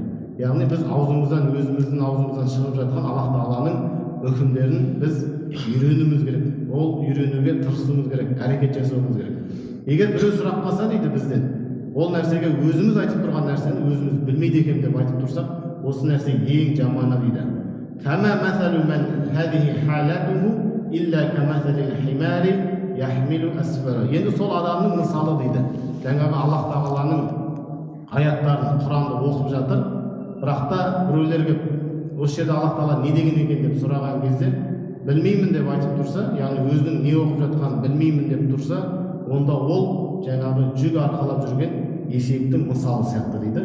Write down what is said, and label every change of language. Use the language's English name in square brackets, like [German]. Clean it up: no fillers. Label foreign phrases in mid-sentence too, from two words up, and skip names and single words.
[Kazakh] Яғни біз аузымыздан, өзіміздің аузымыздан шығып жатқан Аллах Тағаланың үкімдерін біз үйренуіміз керек. Ол үйренуге тырысуымыз керек, әрекет жасауымыз керек. Егер біреу сұрақ қалса дейді бізден, ол нәрсеге өзіміз айтып тұрған нәрсені өзіміз білмейді екен деп айтып тұрсақ, осы нәрсе ең жаманы дейді. [Arabic] كما مثل من هذه حالته إلا كمثل الحمار يحمل أسفارا. [Kazakh] Енді сол адамның мысалы дейді. Жаңағы Аллах Тағаланың аяттарын, Құранды оқып жатыр, бірақ та біреулерге осы жерде Аллах Тағала не деген екен деп сұраған кезде білмеймін деп айтып тұрса, яғни өзінің не оқып жатқанын білмеймін деп тұрса, онда ол жаңағы жүк арқалап жүрген есектің мысалы сияқты дейді.